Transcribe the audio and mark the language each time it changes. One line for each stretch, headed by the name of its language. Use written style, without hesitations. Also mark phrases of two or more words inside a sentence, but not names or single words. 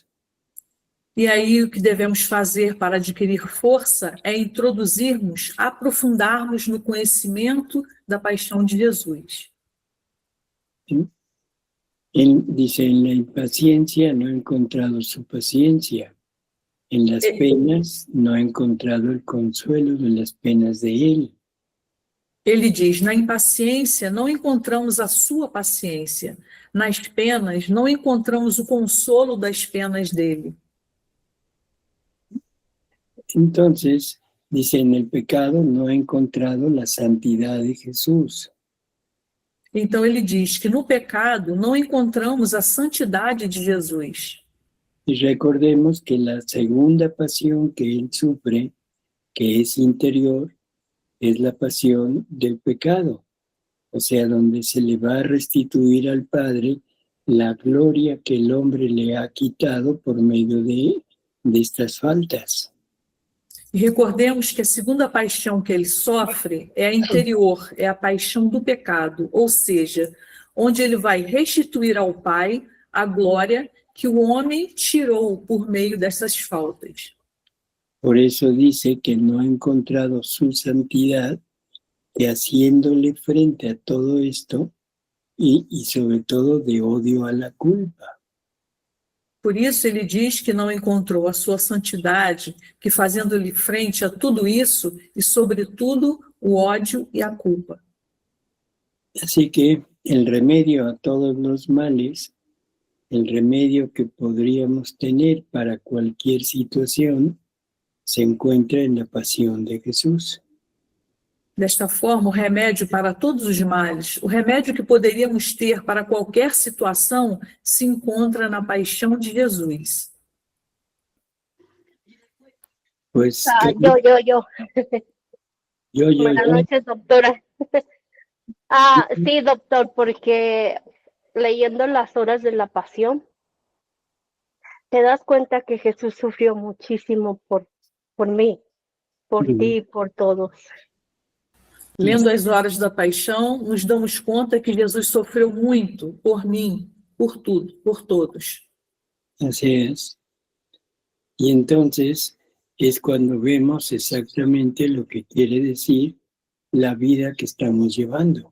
Portuguese: E aí o que devemos fazer para adquirir força é introduzirmos, aprofundarmos no conhecimento da paixão de Jesus.
Spanish: ¿Sí? Él dice, en la impaciencia no he encontrado su paciencia, en las penas no he encontrado el consuelo de las penas de él.
Portuguese: Ele diz, na impaciência não encontramos a sua paciência, nas penas não encontramos o consolo das penas dele.
Spanish: Entonces, dice, en el pecado no he encontrado la santidad de Jesús.
Portuguese: Então ele diz que no pecado não encontramos a santidade de Jesus.
Spanish: Y recordemos que la segunda pasión que él sufre, que es interior, es la pasión del pecado. O sea, donde se le va a restituir al Padre la gloria que el hombre le ha quitado por medio de estas faltas.
Portuguese: E recordemos que a segunda paixão que ele sofre é a interior, é a paixão do pecado, ou seja, onde ele vai restituir ao Pai a glória que o homem tirou por meio dessas faltas.
Spanish: Por eso dice que no ha encontrado su santidad, que haciéndole frente a todo esto y sobre todo de odio a la culpa.
Portuguese: Por isso ele diz que não encontrou a sua santidade, que fazendo-lhe frente a tudo isso, e sobretudo o ódio e a culpa.
Spanish: Así que el remedio a todos los males, el remedio que podríamos tener para cualquier situación, se encuentra en la pasión de Jesús.
Portuguese: Desta forma, o remédio para todos os males, o remédio que poderíamos ter para qualquer situação, se encontra na paixão de Jesus.
Spanish: Pues, Yo. yo. Buenas noches, doctora. Sí, doctor, porque leyendo las horas de la pasión, te das cuenta que Jesús sufrió muchísimo por mí, por ti, por todos.
Portuguese: Lendo as horas da paixão, nos damos conta que Jesus sofreu muito por mim, por tudo, por todos.
Spanish: Así es. Y entonces es cuando vemos exactamente lo que quiere decir la vida que estamos llevando.